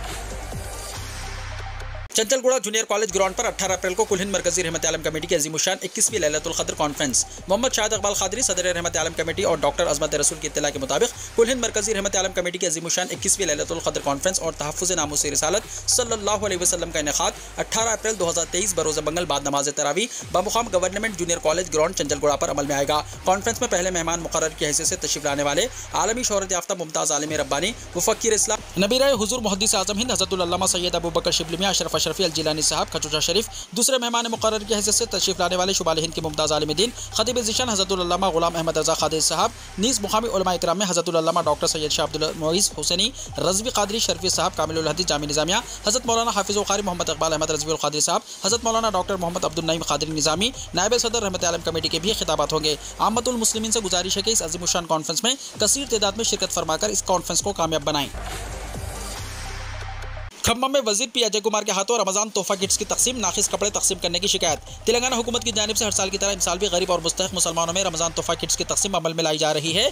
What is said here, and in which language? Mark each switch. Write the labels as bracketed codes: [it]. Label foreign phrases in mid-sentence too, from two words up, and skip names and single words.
[ur] چنچل گوڑہ جونیئر کالج گراؤنڈ پر 18 اپریل کو کل ہند مرکزی رحمت عالم کمیٹی کی عظیم الشان 21ویں لیلۃ القدر کانفرنس محمد شاہد اقبال قادری صدر رحمت عالم کمیٹی اور ڈاکٹر عظمت رسول کی اطلاع کے مطابق کل ہند مرکزی رحمت عالم کمیٹی کی عظیم الشان 21ویں لیلۃ القدر کانفرنس اور تحفظ ناموس رسالت صلی اللہ علیہ وسلم کا انعقاد 18 اپریل 2023 بروز منگل بعد نماز تراویح بمقام گورنمنٹ جونیئر کالج گراؤنڈ چنچل گوڑہ پر عمل میں آئے گا. کانفرنس میں پہلے مہمان مقرر کی حیثیت سے تشریف لانے والے عالمی شہرت یافتہ ممتاز عالم ربانی مفکر اسلام نبیر حضور محدث اعظم ہند حضرۃ العلامہ سید ابو بکر شبلی میاں اشرف اشرفی الجیلانی صاحب کھچوچہ شریف. دوسرے مہمان مقرر کی حیثیت سے تشریف لانے والے شمال ہند کے ممتاز عالم دین خطیب ذیشان حضرۃ العلامہ غلام احمد رضا قادری صاحب. نیز مقامی علما اکرام میں حضرۃ العلامہ ڈاکٹر سید شاہ عبدالمعز حسینی رضوی قادری شرفی صاحب کامل الحدیث جامعہ نظامیہ، حضرت مولانا حافظ و قاری محمد اقبال احمد رضوی قادری صاحب، حضرت مولانا ڈاکٹر محمد عبدالنعیم قادری نظامی نائب صدر رحمت عالم کمیٹی کے بھی خطابات ہوں گے. عامۃ المسلمین سے گزارش ہے کہ اس عظیم الشان کانفرنس میں کثیر تعداد میں شرکت فرما کر اس کانفرنس کو کامیاب بنائیں. کھمم میں وزیر پی اجے کمار کے ہاتھوں رمضان تحفہ کٹس کی تقسیم، ناقص کپڑے تقسیم کرنے کی شکایت. تلنگانہ حکومت کی جانب سے ہر سال کی طرح اس سال بھی غریب اور مستحق مسلمانوں میں رمضان تحفہ کٹس کی تقسیم عمل میں لائی جا رہی ہے.